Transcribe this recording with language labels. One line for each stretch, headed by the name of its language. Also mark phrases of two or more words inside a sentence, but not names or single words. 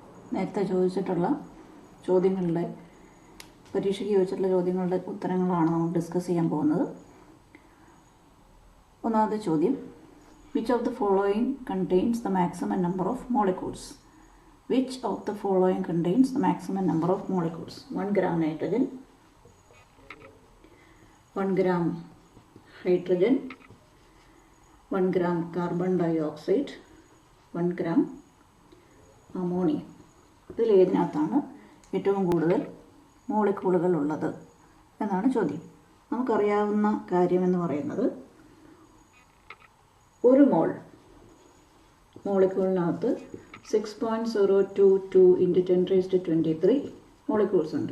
Malayalam: നേരത്തെ ചോദിച്ചിട്ടുള്ള ചോദ്യങ്ങളുടെ പരീക്ഷയ്ക്ക് ചോദിച്ചിട്ടുള്ള ചോദ്യങ്ങളുടെ ഉത്തരങ്ങളാണ് നമ്മൾ ഡിസ്കസ് ചെയ്യാൻ പോകുന്നത്. ഒന്നാമത്തെ ചോദ്യം,
English: Which of the following contains the maximum number of molecules? Which of the following contains the maximum number of molecules? 1 gram nitrogen, 1 gram hydrogen, 1 gram carbon dioxide, 1 gram ammonia.
Malayalam: ഇതിലേതിനകത്താണ് ഏറ്റവും കൂടുതൽ മോളിക്യൂളുകൾ ഉള്ളത് എന്നാണ് ചോദ്യം. നമുക്കറിയാവുന്ന കാര്യമെന്ന് പറയുന്നത് ഒരു മോളിക്യൂളിനകത്ത് 6.022 × 10⁻23 മോളിക്യൂൾസ് ഉണ്ട്.